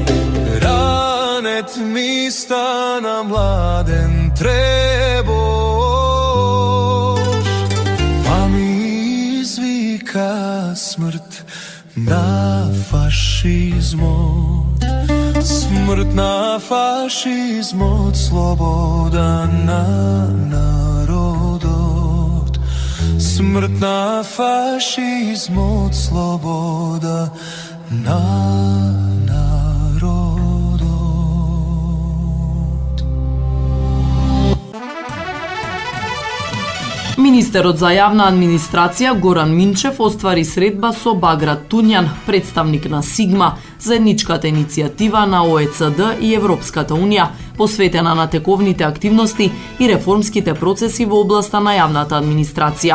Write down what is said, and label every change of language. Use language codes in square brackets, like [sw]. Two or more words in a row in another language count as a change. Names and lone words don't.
[mk] Ranet mi stana mladen treboš, pa mi izvika smrt na fašizmot, smrt na fašizmot, sloboda na narodot, smrt na fašizmot, sloboda na narodot. Министерот за јавна администрација Горан Минчев оствари средба со Баграт Туњан, представник на Сигма, заедничката иницијатива на ОЕЦД и Европската Унија, посветена на тековните активности и реформските процеси во областа на јавната администрација.